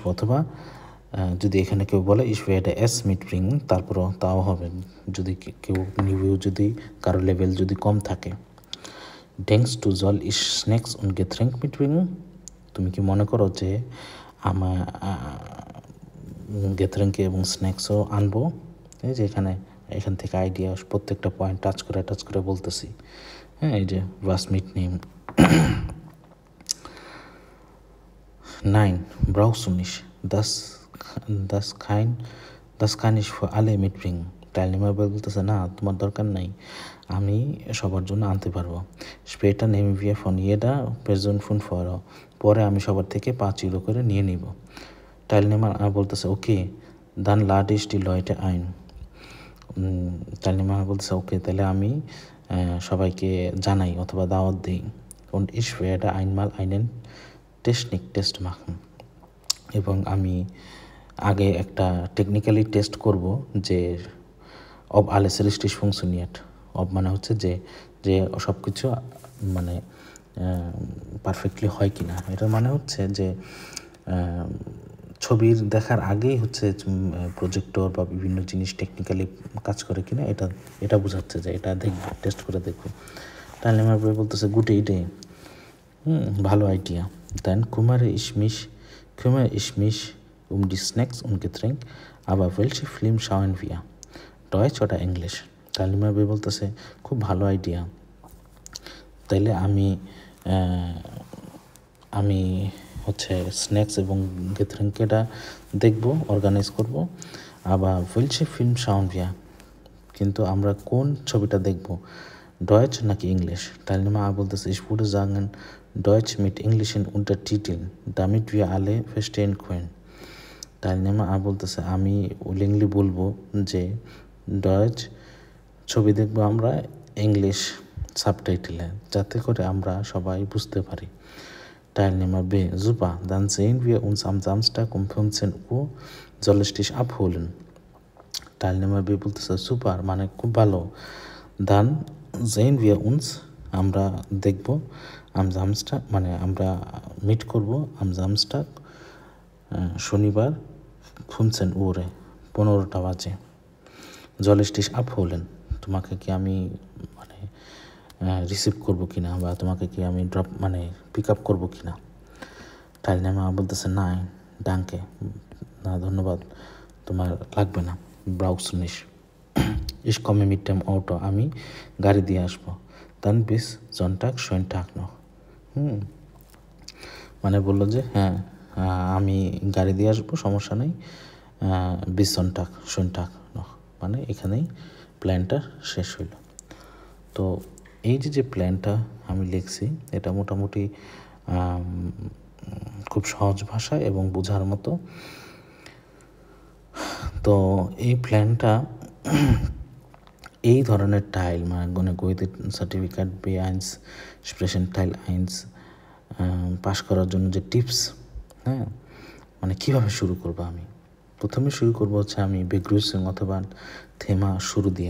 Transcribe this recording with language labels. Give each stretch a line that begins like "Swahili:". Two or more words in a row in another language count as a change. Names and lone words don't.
Bangla: অথবা যদি এখানে কেউ বলে
German: ich werde es mitbringen
Bangla: তারপরও তাও হবে, যদি কেউ নিউ যদি কারো লেভেল যদি কম থাকে।
German: denkst du soll ich Snacks und Getränk mitbringen,
Bangla: তুমি কি মনে করো যে আমার গেথরিংকে এবং স্ন্যাক্সও আনবো। এই যে এখান থেকে আইডিয়া প্রত্যেকটা পয়েন্ট টাচ করে বলতেছি। হ্যাঁ, এই যে
German: was mitnehmen।
Bangla: 9
German: brauchst du nicht, das kann ich für alle mitbringen,
Bangla: Teilnehmer বলতেছে না তোমার দরকার নাই, আমি সবার জন্য আনতে পারবো।
German: später nehmen wir von jeder Person 5 Euro,
Bangla: পরে আমি সবার থেকে 5 ইউরো করে নিয়ে নিব। Teilnehmer বলতেছে ওকে
German: dann lade ich die Leute ein,
Bangla: Teilnehmer বলতেছে ওকে তাহলে আমি সবাইকে জানাই অথবা দাওয়াত দিই।
German: und ich werde einmal einen Technik-Test machen,
Bangla: এবং আমি আগে একটা টেকনিক্যালি টেস্ট করব যে
German: ob alles richtig funktioniert,
Bangla: ob মানে হচ্ছে যে সব কিছু মানে পারফেক্টলি হয় কি না। এটার মানে হচ্ছে যে ছবির দেখার আগেই হচ্ছে প্রজেক্টর বা বিভিন্ন জিনিস টেকনিক্যালি কাজ করে কিনা এটা বোঝাচ্ছে যে এটা দেখব, টেস্ট করে দেখব। Teilnehmer বলতেছে
English: good idea,
Bangla: ভালো আইডিয়া।
German: Dann kümmere ich mich um die Snacks und Getränk, aber welche Film schauen wir, Deutsch oder English?
Bangla: Teilnehmer বলতেছে খুব ভালো আইডিয়া, তাইলে আমি হচ্ছে স্ন্যাক্স এবং গেথরিংকেটা দেখব, অর্গানাইজ করব।
German: আবার welche Film schauen wir,
Bangla: কিন্তু আমরা কোন ছবিটা দেখব, ডয়েচ নাকি ইংলিশ?
German: Teilnehmer A বলতেছে ich würde sagen Deutsch mit englischen Untertiteln, damit wir alle verstehen können.
Bangla: Teilnehmer A বলতেছে আমি উইলিংলি বলবো যে ডয়েচ ছবি দেখবো আমরা ইংলিশ সাবটাইটেলে, যাতে করে আমরা সবাই বুঝতে পারি।
German: Teilnehmer B, super, dann sehen wir uns am Samstag um 15 Uhr, soll ich dich abholen?
Bangla: Teilnehmer B বলতেছে সুপার, মানে খুব ভালো।
German: dann sehen wir uns,
Bangla: আমরা দেখব,
German: am Samstag
Bangla: মানে আমরা মিট করব
German: am Samstag
Bangla: শনিবার 15 Uhr 15টা বাজে।
German: soll ich dich abholen,
Bangla: তোমাকে কি আমি মানে রিসিভ করবো কিনা, বা তোমাকে কি আমি ড্রপ মানে
English: pick up
Bangla: করবো কিনা? Teilnehmer বলতেছে না, ডাঙ্কে, না ধন্যবাদ, তোমার লাগবে না,
German: brauchst du nicht. ich komme mit dem Auto,
Bangla: আমি গাড়ি দিয়ে আসবো।
German: dann bis Sonntag, schönen Tag noch.
Bangla: মানে বললো যে হ্যাঁ আমি গাড়ি দিয়ে আসবো, সমস্যা নেই,
German: bis Sonntag, schönen Tag noch,
Bangla: মানে এখানেই প্ল্যানটা শেষ হইল। তো এই যে প্ল্যানটা আমি লিখছি, এটা মোটামুটি খুব সহজ ভাষা এবং বোঝার মতো। তো এই প্ল্যানটা এই ধরনের টাইল মানে গণিত সার্টিফিকেট B1
German: Sprechen Teil
Bangla: 1 পাস করার জন্য যে টিপস, হ্যাঁ, মানে কীভাবে শুরু করবো, আমি প্রথমে শুরু করবো হচ্ছে আমি বেগ্রুসিং অথবা থেমা শুরু দিয়ে।